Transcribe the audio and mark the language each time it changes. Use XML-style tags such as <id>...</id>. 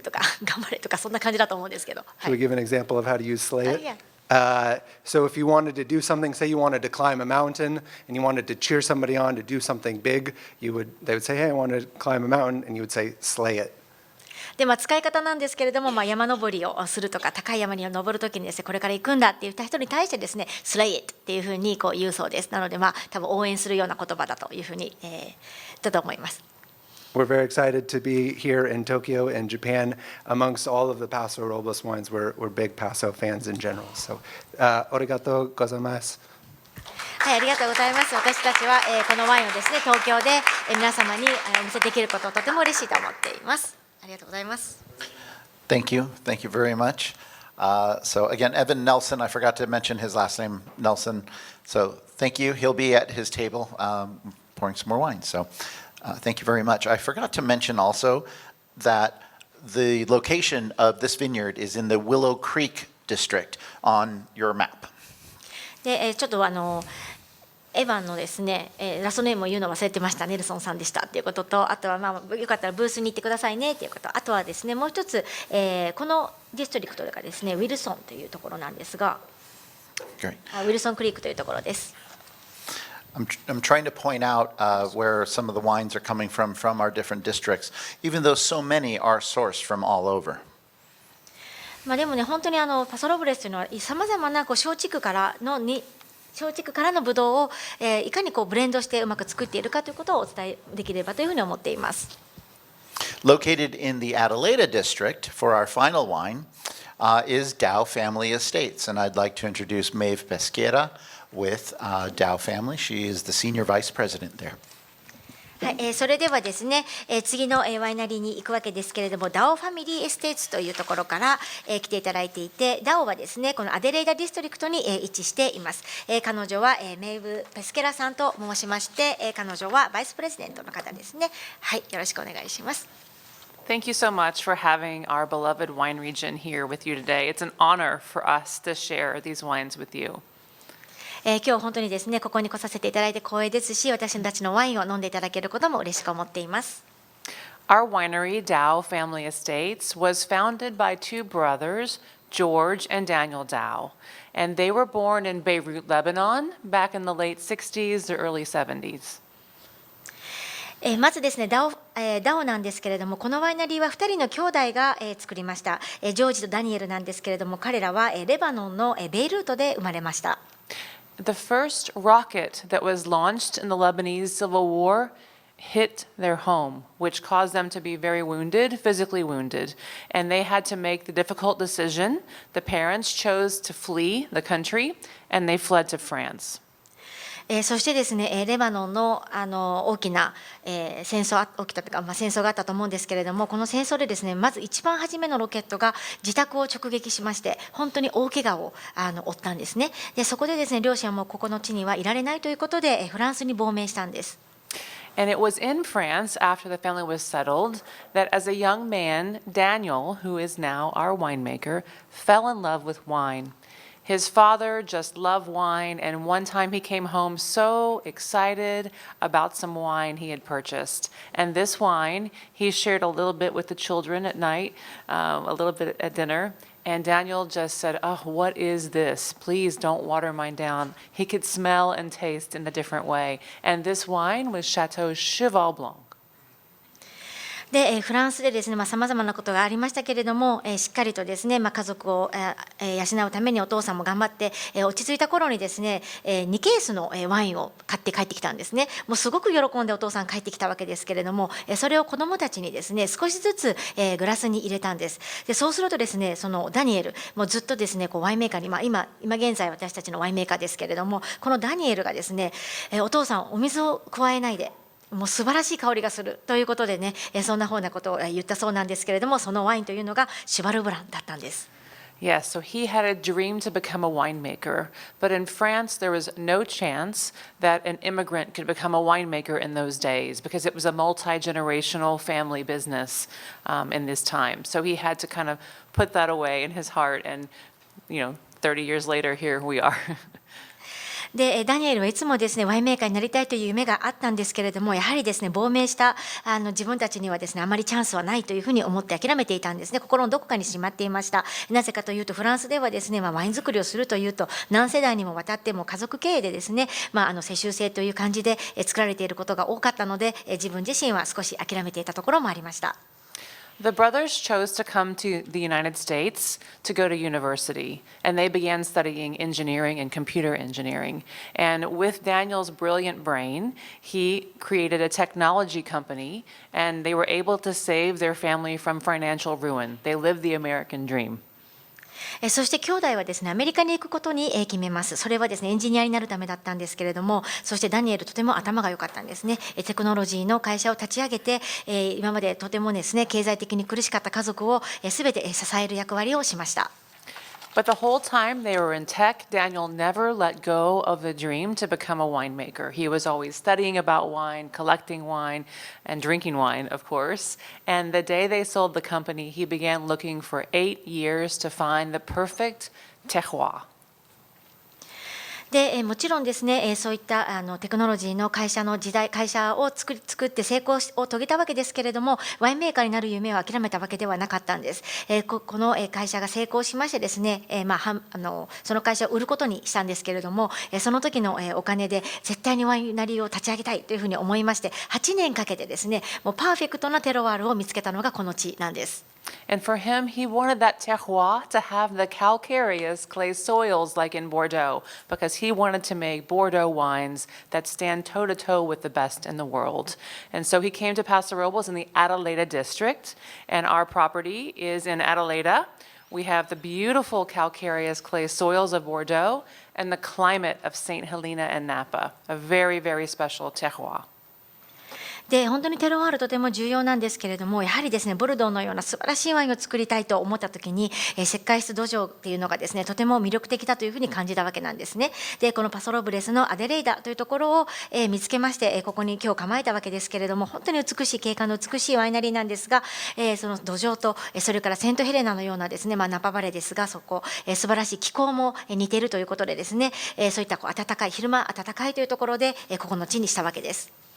<ja>とか頑張れとかそんな感じだと思うんですけど。</ja> <en>Should we give an example of how to use slay it? Yeah. So if you wanted to do something, say you wanted to climb a mountain and you wanted to cheer somebody on to do something big, they would say, "Hey, I want to climb a mountain," and you would say, "Slay it."</en> <ja>で使い方なんですけれども、山登りをするとか高い山に登るときにですね、これから行くんだって言った人に対してですね、slay it っていうふうに言うそうです。なので多分応援するような言葉だというふうに、だと思います。</ja> <en>We're very excited to be here in Tokyo and Japan amongst all of the Paso Robles wines. We're big Paso fans in general.</en> <ja>So, arigatou gozaimasu. はい、ありがとうございます。私たちは、このワインをですね、東京で、皆様にお見せできることをとても嬉しいと思っています。ありがとうございます。</ja> <en>Thank you very much. So again, Evan Nelson, I forgot to mention his last name, Nelson. So thank you. He'll be at his table pouring some more wine. So thank you very much. I forgot to mention also that the location of this vineyard is in the Willow Creek district on your map.</en> <ja>で、ちょっとエヴァンのですね、ラストネームを言うの忘れてました。ネルソンさんでしたっていうことと、あとはよかったらブースに行ってくださいねっていうこと、あとはですね、もう一つ、このディストリクトがですね、ウィルソンというところなんですが、ウィルソンクリークというところです。</ja> <en>I'm trying to point out where some of the wines are coming from our different districts, even though so many are sourced from all over.</en> <ja>でもね、本当にパソロブレスというのはさまざまな松竹からのブドウを、いかにブレンドしてうまく作っているかということをお伝えできればというふうに思っています。</ja> <en>Located in the Adelaida district for our final wine is Dow Family Estates, and I'd like to introduce Maeve Pesquera with Dow Family. She is the senior vice president there.</en> <ja>はい、それではですね、次の、ワイナリーに行くわけですけれども、ダオファミリーエステーツというところから、来ていただいていて、ダオはですね、このアデレイダディストリクトに、位置しています。彼女は、メイブ・ペスケラさんと申しまして、彼女はバイスプレジデントの方ですね。はい、よろしくお願いします。</ja> <en>Thank you so much for having our beloved wine region here with you today. It's an honor for us to share these wines with you.</en> <ja>今日本当にですね、ここに来させていただいて光栄ですし、私たちのワインを飲んでいただけることも嬉しく思っています。</ja> <en>Our winery, Dow Family Estates, was founded by two brothers, George and Daniel Dow, and they were born in Beirut, Lebanon, back in the late 60s or early 70s.</en> <ja>まずですね、ダオなんですけれども、このワイナリーは2人の兄弟が、作りました。ジョージとダニエルなんですけれども、彼らは、レバノンの、ベイルートで生まれました。</ja> <en>The first rocket that was launched in the Lebanese Civil War hit their home, which caused them to be very wounded, physically wounded, and they had to make the difficult decision. The parents chose to flee the country, and they fled to France.</en> <ja>そしてですね、レバノンの、大きな、戦争起きたというか、戦争があったと思うんですけれども、この戦争でですね、まず一番初めのロケットが自宅を直撃しまして、本当に大怪我を負ったんですね。で、そこでですね、両親はもうここの地にはいられないということで、フランスに亡命したんです。</ja> <en>And it was in France, after the family was settled, that as a young man, Daniel, who is now our winemaker, fell in love with wine. His father just loved wine, and one time he came home so excited about some wine he had purchased. And this wine, he shared a little bit with the children at night, a little bit at dinner. And Daniel just said, "Oh, what is this? Please don't water mine down." He could smell and taste in a different way. And this wine was Chateau Cheval Blanc.</en> <ja>で、フランスでですね、さまざまなことがありましたけれども、しっかりとですね、家族を、養うためにお父さんも頑張って、落ち着いた頃にですね、2ケースの、ワインを買って帰ってきたんですね。もうすごく喜んでお父さん帰ってきたわけですけれども、それを子どもたちにですね、少しずつ、グラスに入れたんです。で、そうするとですね、そのダニエル、もうずっとですね、こうワインメーカーに、今現在私たちのワインメーカーですけれども、このダニエルがですね、お父さんお水を加えないで、もう素晴らしい香りがするということでね、そんなふうなことを言ったそうなんですけれども、そのワインというのがシュバルブランだったんです。</ja> <en>Yes, so he had a dream to become a winemaker, but in France there was no chance that an immigrant could become a winemaker in those days because it was a multi-generational family business in this time. So he had to kind of put that away in his heart, and 30 years later, here we are.</en> <ja>で、ダニエルはいつもですね、ワインメーカーになりたいという夢があったんですけれども、やはりですね、亡命した自分たちにはですね、あまりチャンスはないというふうに思って諦めていたんですね。心のどこかにしまっていました。なぜかというと、フランスではですね、ワイン作りをするというと、何世代にもわたっても家族経営でですね、世襲制という感じで作られていることが多かったので、自分自身は少し諦めていたところもありました。</ja> <en>The brothers chose to come to the United States to go to university, and they began studying engineering and computer engineering. And with Daniel's brilliant brain, he created a technology company, and they were able to save their family from financial ruin. They lived the American dream.</en> <ja>そして兄弟はですね、アメリカに行くことに決めます。それはですね、エンジニアになるためだったんですけれども、そしてダニエルとても頭が良かったんですね。テクノロジーの会社を立ち上げて、今までとてもですね、経済的に苦しかった家族を全て支える役割をしました。</ja> <en>But the whole time they were in tech, Daniel never let go of the dream to become a winemaker. He was always studying about wine, collecting wine, and drinking wine, of course. And the day they sold the company, he began looking for 8 years to find the perfect terroir.</en> <ja>で、もちろんですね、そういったテクノロジーの会社を作って成功を遂げたわけですけれども、ワインメーカーになる夢を諦めたわけではなかったんです。この会社が成功しましてですね、その会社を売ることにしたんですけれども、その時のお金で絶対にワイナリーを立ち上げたいというふうに思いまして、8年かけてですね、もうパーフェクトなテロワールを見つけたのがこの地なんです。</ja> <en>And for him, he wanted that terroir to have the calcareous clay soils like in Bordeaux, because he wanted to make Bordeaux wines that stand toe-to-toe with the best in the world. And so he came to Paso Robles in the Adelaida district, and our property is in Adelaida. We have the beautiful calcareous clay soils of Bordeaux and the climate of St. Helena and Napa, a very, very special terroir.</en> <ja>で本当にテロワールとても重要なんですけれども、やはりですねボルドーのような素晴らしいワインを作りたいと思った時に、石灰質土壌っていうのがですねとても魅力的だというふうに感じたわけなんですね。でこのパソロブレスのアデレイダというところを、見つけまして、ここに今日構えたわけですけれども、本当に美しい景観の美しいワイナリーなんですが、その土壌とそれからセントヘレナのようなですね、ナパバレですがそこ、素晴らしい気候も似ているということでですね、そういった暖かい昼間暖かいというところで、ここの地にしたわけです。</ja>